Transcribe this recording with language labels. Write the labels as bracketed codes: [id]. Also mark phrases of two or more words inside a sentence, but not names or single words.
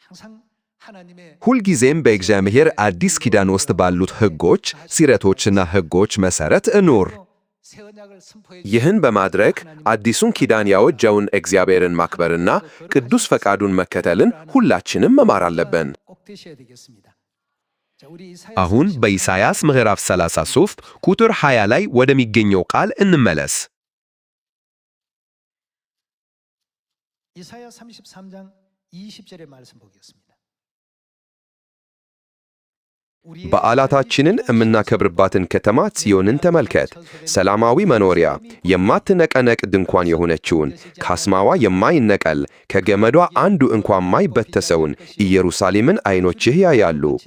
[am] ሁልጊዜም በእግዚአብሔር አዲስ ኪዳን ውስጥ ባሉት ሕጎች፣ ሥርዓቶችና ሕጎች መሠረት እኑር። ይህን በማድረግ አዲሱን ኪዳን ያወጀውን እግዚአብሔርን ማክበርና ቅዱስ ፈቃዱን መከተልን ሁላችንም መማር አለብን። አሁን በኢሳይያስ ምዕራፍ 33 ቁጥር 20 ላይ ወደሚገኘው ቃል እንመለስ። [ko] 이사야 33장 20절의 말씀 보겠습니다. [am] በዓላታችንን የምናከብርባትን ከተማ ጽዮንን ተመልከት። ሰላማዊ መኖሪያ፣ የማትነቀነቅ ድንኳን የሆነችውን፣ ካስማዋ የማይነቀል ከገመዷ አንዱ እንኳ የማይበጠሰውን ኢየሩሳሌምን ዓይኖችህ ያያሉ።